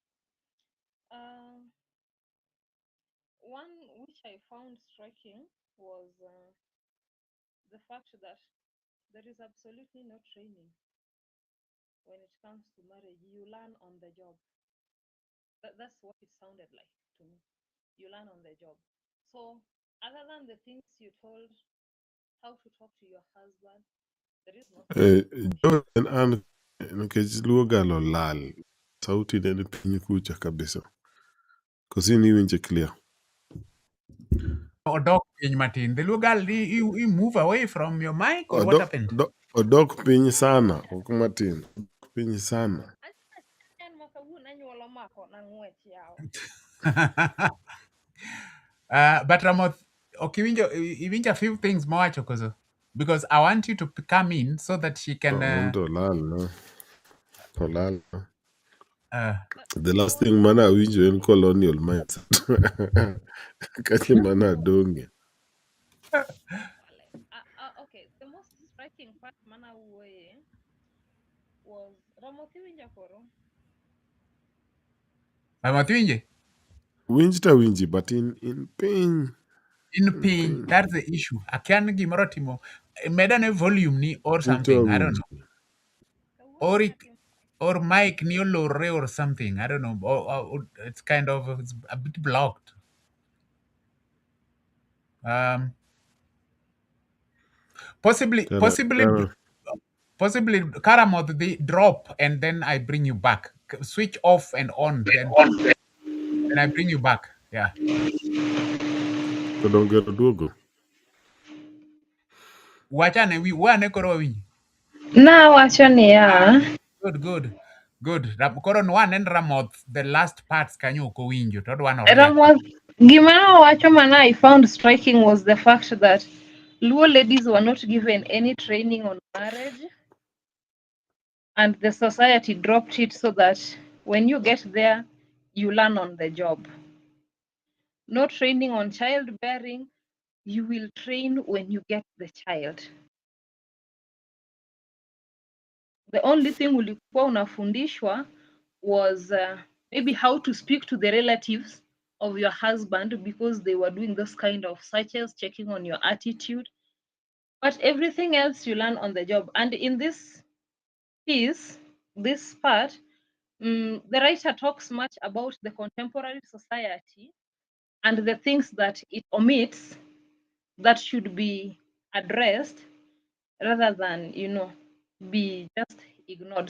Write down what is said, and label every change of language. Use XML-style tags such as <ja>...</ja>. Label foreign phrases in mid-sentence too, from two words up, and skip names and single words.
<en>One which I found striking was the fact that there is absolutely no training when it comes to marriage. You learn on the job. That's what it sounded like to me. You learn on the job. So, other than the things you told, how to talk to your husband, there is nothing.</en> <luo>Jordan an nikech Luo Girl olal. Sauti ne ni piny kucha kabisa. Kosi ni winje clear. Odok piny matin.</luo> <en>The Luo Girl, you move away from your mic or what happened?</en> <luo>Odok piny sana, ok matin. Piny sana. But Ramoth, iwinjo</luo> <en>a few things</en> <luo>mowacho koso,</luo> <en>because I want you to come in so that she can.</en> <luo>Olal no.</luo> <en>The last thing</en> <luo>mana winjo en</luo> <en>colonial mindset.</en> <luo>Kati mana donge.</luo> <en>Okay, the most striking part mana was</en> <luo>Ramoth winja koro. Ramoth winje? Winji,</luo> <en>but in</en> <luo>piny. In piny,</luo> <en>that's the issue.</en> <luo>Akian gimoro timo. Medane volume ni</luo> <en>or something, I don't know. Or</en> <luo>mic ni olorre</luo> <en>or something, I don't know. Or it's kind of it's a bit blocked. Possibly Karamoth, they drop and then I bring you back. Switch off and on, then I bring you back. Yeah.</en> <luo>Kodongero duogo. Wachane wane koro wawinji. Nawacho niya. Good. Koro wane en Ramoth,</luo> <en>the last parts</en> <luo>kanyo ok owinjo to odwano riek.</luo> <en>Ramoth,</en> <luo>gima nawacho mana</luo> <en>I found striking was the fact that Luo ladies were not given any training on marriage, and the society dropped it so that when you get there, you learn on the job. No training on childbearing, you will train when you get the child. The only thing</en> <sw>ulikuwa unafundishwa</sw> <en>was maybe how to speak to the relatives of your husband because they were doing this kind of searches, checking on your attitude. But everything else you learn on the job. And in this piece, this part, the writer talks much about the contemporary society and the things that it omits that should be addressed rather than, be just ignored.</en>